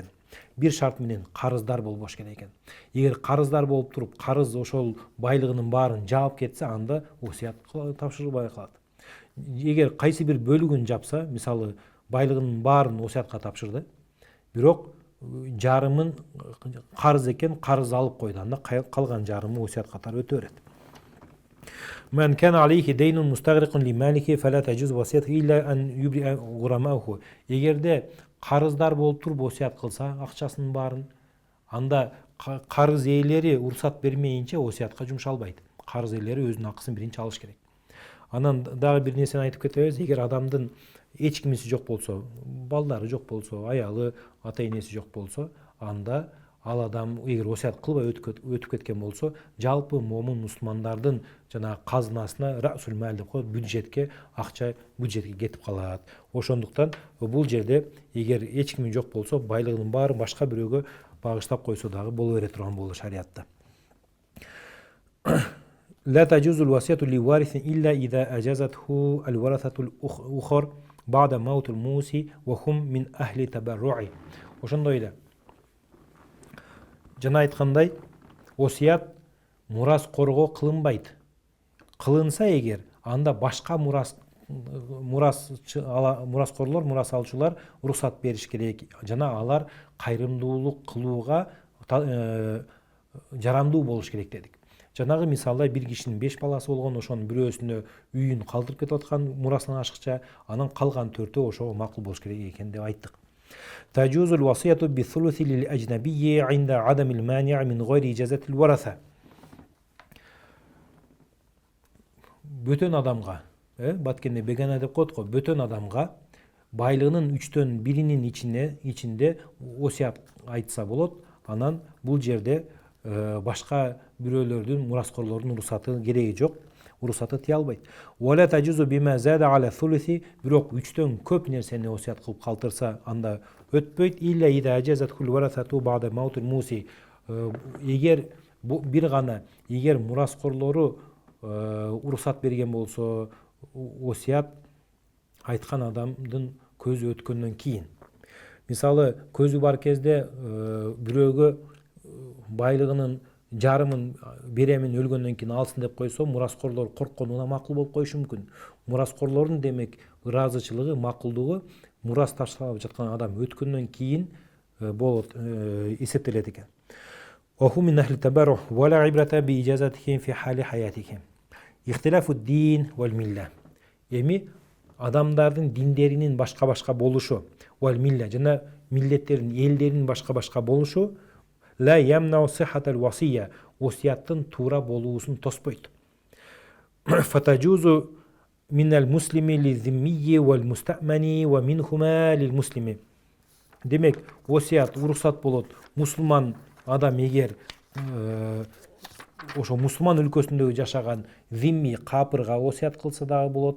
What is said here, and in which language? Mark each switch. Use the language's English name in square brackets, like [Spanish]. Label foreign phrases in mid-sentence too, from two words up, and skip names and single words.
[Kyrgyz] Бир шарт менен карыздар болбош керек экен. Эгер карыздар болуп туруп, карыз ошол байлыгынын баарын жаап кетсе, анда осуят тапшырылбай калат. Эгер кайсы бир бөлүгүн жапса, мисалы байлыгынын баарын осуятка тапшырды, бирок жарымын карыз экен, карыз алып койду, анда калган жарымы осуят катары өтө берет. [Arabic] من كان عليه دين مستغرق لماله فلا تجوز وصيته إلا أن يبرئ غرماءه. [Kyrgyz] Эгерде карыздар болуп туруп осуят кылса, акчасынын баарын, анда карыз ээлери уруксат бермейинче осуятка жумшалбайт. Карыз ээлери өзүнүн акысын биринчи алыш керек. Анан дагы бир нерсени айтып кетебиз. Эгер адамдын эч кимиси жок болсо, балдары жок болсо, аялы, ата энеси жок болсо, анда ал адам эгер осуят кылбай өтүп кеткен болсо, жалпы момун мусулмандардын жана казынасына расул мал деп коет, бюджетке акча бюджетке кетип калат. Ошондуктан бул жерде эгер эч кими жок болсо, байлыгынын баарын башка бирөөгө багыштап койсо дагы боло бере турган болду шариатта. [Arabic] لا تجوز الوصية لوارث إلا إذا أجازته الورثة الأخر بعد موت الموصي وهم من أهل تبرع. [Kyrgyz] Ошондой эле жана айткандай, осуят мураскорго кылынбайт. Кылынса эгер, анда башка мураскорлор, мурас алчулар уруксат бериш керек жана алар кайрымдуулук кылууга жарамдуу болуш керек дедик. Жанагы мисалда бир кишинин 5 баласы болгон, ошонун бирөөсүнө үйүн калтырып кетип аткан мурасынан ашыкча, анан калган 4-өө ошого макул болуш керек экен деп айттык. [Arabic] تجوز الوصية بالثلث للأجنبي عند عدم المانع من غير إجازة الورثة. [Kyrgyz] Бөтөн адамга, баткенде бегана деп коет го, бөтөн адамга байлыгынын 3/1 ичинде осуят айтса болот. Анан бул жерде башка бирөөлөрдүн, мураскорлордун уруксаты кереги жок. Уруксаты тие албайт. [Arabic] ولا تجوز بما زاد على الثلث, [Kyrgyz] бирок 3төн көп нерсени осуят кылып калтырса, анда өтпөйт. [Arabic] إلا إذا أجازت كل الورثة بعد موت الموصي. [Kyrgyz] Эгер бир гана эгер мураскорлору уруксат берген болсо, осуят айткан адамдын көзү өткөндөн кийин. Мисалы, көзү бар кезде бирөөгө байлыгынын жарымын беремин өлгөндөн кийин алсын деп койсо, мураскорлор коркконуна макул болуп коюшу мүмкүн. Мураскорлордун демек ыраазычылыгы, макулдугу мурас ташталып жаткан адам өткөндөн кийин болот, эсептелет экен. [Arabic] وهم من أهل التبرع ولا عبرة بإجازتهم في حال حياتهم. اختلاف الدين والملة. [Kyrgyz] Эми адамдардын диндеринин башка болушу, [Arabic] والملة [Kyrgyz] жана миллеттердин, элдердин башка болушу [Arabic] لا يمنع صحة الوصية, [Kyrgyz] осияттын туура болуусун тоспойт. [Arabic] فتجوز من المسلم للذمي والمستأمن ومنهما للمسلم. [Kyrgyz] Демек, осият уруксат болот. Мусулман адам эгер ошо мусулман өлкөсүндө жашаган зимми капырга осият кылса дагы болот.